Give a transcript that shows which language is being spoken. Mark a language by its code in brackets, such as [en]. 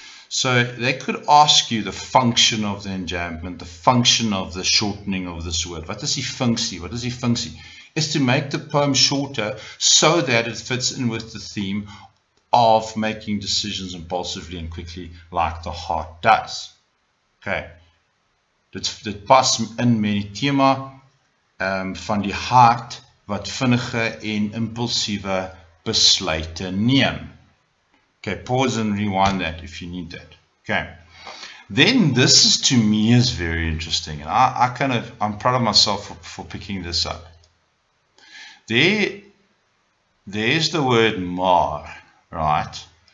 [en] So they could ask you the function of the enjambment, the function of the shortening of this word. What is [af] die funksie? [en] What is die funksie? Is to make the poem shorter so that it fits in with the theme of making decisions impulsively and quickly like the heart does. Okay. [af] Dit pas in met die tema van die hart wat vinnige en impulsiewe besluite neem. [en] Okay, pause and rewind that if you need that. Okay. Then this is, to me, is very interesting. And I'm proud of myself for picking this up. There's the word maar, right?